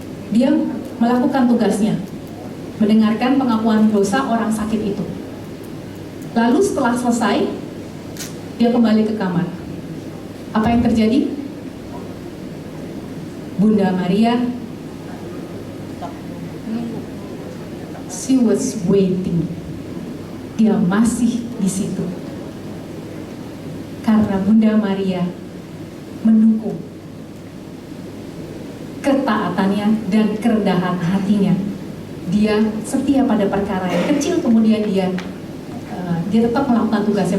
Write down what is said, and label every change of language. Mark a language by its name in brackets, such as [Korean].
[Indonesian] Dia melakukan tugasnya, mendengarkan pengakuan dosa orang sakit itu. Lalu setelah selesai, dia kembali ke kamar. Apa yang terjadi? [English] Bunda Maria, she was waiting. [Indonesian] Dia masih di situ. Karena Bunda Maria mendukung ketaatannya dan kerendahan hatinya. Dia setia pada perkara yang kecil, kemudian dia tetap melakukan tugasnya.